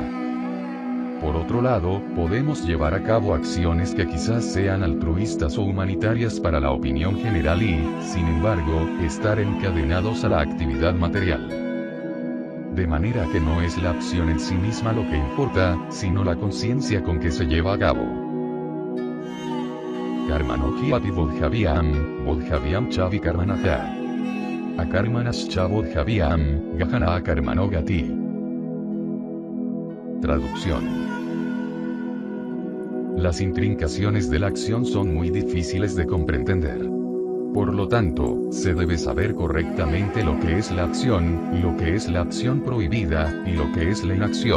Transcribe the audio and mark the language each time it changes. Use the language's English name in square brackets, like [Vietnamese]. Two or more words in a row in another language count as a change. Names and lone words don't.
[Spanish] Por otro lado, podemos llevar a cabo acciones que quizás sean altruistas o humanitarias para la opinión general y, sin embargo, estar encadenados a la actividad material. De manera que no es la acción en sí misma lo que importa, sino la conciencia con que se lleva a cabo. [Sanskrit] Karmanohi ati bodhavyam cha vikarmanaha. Akarmanas cha bodhavyam, gahana karmano gati. [Spanish] Traducción. Las intrincaciones de la acción son muy difíciles de comprender. Por lo tanto, se debe saber correctamente lo que es la acción, lo que es la acción prohibida, y lo que es la inacción.